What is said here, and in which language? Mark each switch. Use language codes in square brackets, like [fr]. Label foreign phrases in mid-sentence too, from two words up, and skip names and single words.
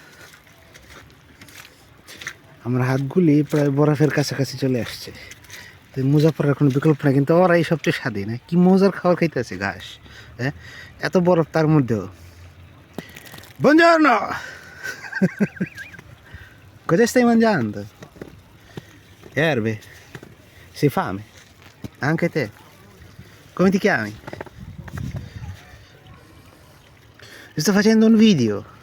[bn] আমার হাতগুলি প্রায় বরফের কাছাকাছি চলে আসছে। মোজা পরার কোনো বিকল্প নাই, কিন্তু ওরাই সবচেয়ে স্বাধীন। কি মজার খাবার খাইতেছে ঘাস, হ্যাঁ, এত বরফ তার মধ্যেও। [it] Buongiorno! Cosa stai mangiando? Erbe? Sei fame? Anche te? Come ti chiami? Sto facendo un video.